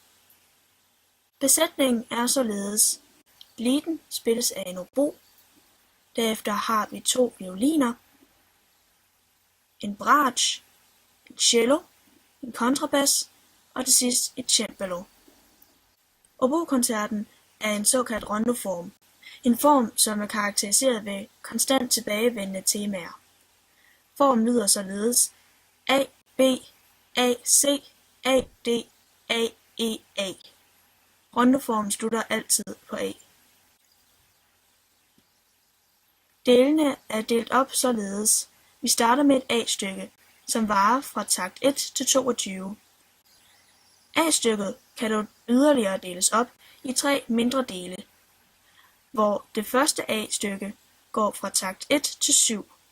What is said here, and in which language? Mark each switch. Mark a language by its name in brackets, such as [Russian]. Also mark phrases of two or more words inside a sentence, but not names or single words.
[Danish] Besætningen er således: lieden spilles af en obo, derefter har vi 2 violiner, en bratsch, en cello, en kontrabas og til sidst et cembalo. Obokoncerten er en såkaldt rondoform, en form som er karakteriseret ved konstant tilbagevendende temaer. Formen lyder således A, B, A, C, A, D, A, E, A. Rondoformen slutter altid på A. Delene er delt op således. Vi starter med et A-stykke, som varer fra takt 1 til 22. A-stykket kan dog yderligere deles op i 3 mindre dele, hvor det første A-stykke går fra takt 1 til 7.